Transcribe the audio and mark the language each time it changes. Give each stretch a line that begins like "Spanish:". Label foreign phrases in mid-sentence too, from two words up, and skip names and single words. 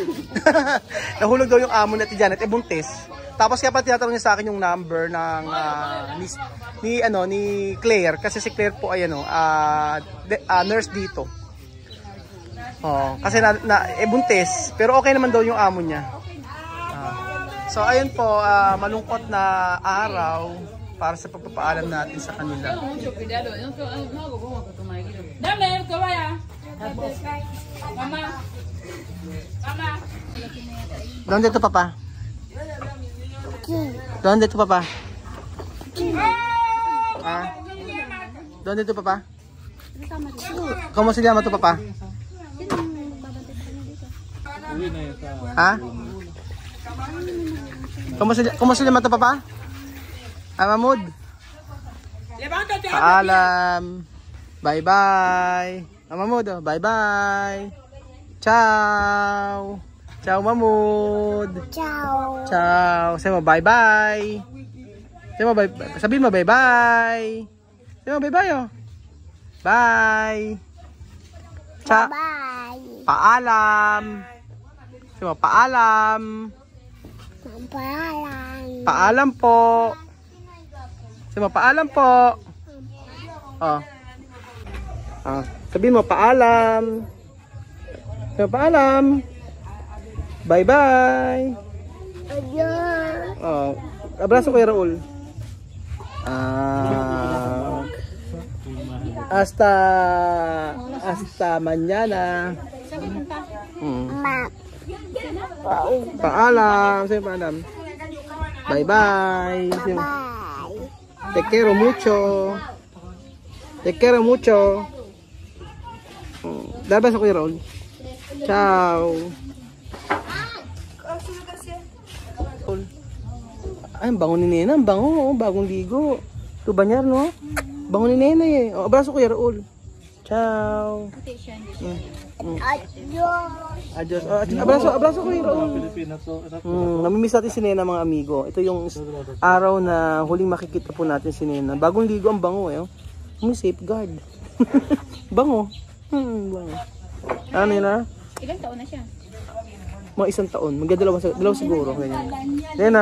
Filipino: Nahulog daw yung amo ni Ate Janet, buntis. Tapos kaya pa tinatanong niya sa akin yung number ng ni Claire, kasi si Claire po ay nurse dito. Kasi buntis, pero okay naman daw yung amo niya. So ayun po, malungkot na araw para sa pagpapaalam natin sa kanila.
Spanish: Dame, que vaya. Mamá. Mamá. ¿Dónde tu papá? ¿Dónde tu papá? Ah? ¿Dónde tu papá? ¿Cómo se llama tu papá? ¿Ah? ¿Cómo se llama tu papá? Mahmoud? Levántate.
Filipino: Paalam. Bye-bye. Mahmoud, bye-bye.
Italian: Ciao. Ciao, Mahmoud. Ciao.
Filipino: Ciao. Sabi mo bye-bye. Sabihin mo bye-bye. Sabi mo bye-bye, oh. Bye.
Italian: Ciao.
English: Bye.
Filipino: Paalam. Sabi mo paalam. Paalam. Paalam po. Sabi mo paalam po. Oh. Ah, sabihin mo paalam. Sabi mo paalam.
English: Bye-bye.
Spanish: Adios. Oh, abrazo kay Raul. Hasta mañana. Ma.
Filipino: Paalam, say paalam.
English: Bye-bye. Bye.
Spanish: Te quiero mucho. Te quiero mucho. Abrazo kay Raul. Ciao.
Filipino: Ay, ang bango ni Nena. Ang bango, oh. Bagong ligo. Ito banyar, no? Bango ni Nena, eh. Oh, abrazo ko, Raul.
Italian: Ciao.
Spanish: Adios. Adios. Oh, abrazo ko, Raul.
Filipino: Namimiss natin si Nena, mga amigo. Ito yung araw na huling makikita po natin si Nena. Bagong ligo, ang bango, eh. May safeguard. Bango. Bango. Ano, Nena? Ilang taon na siya? Mga 1 taon. Magdadalawa siguro. Ganyan. Nena.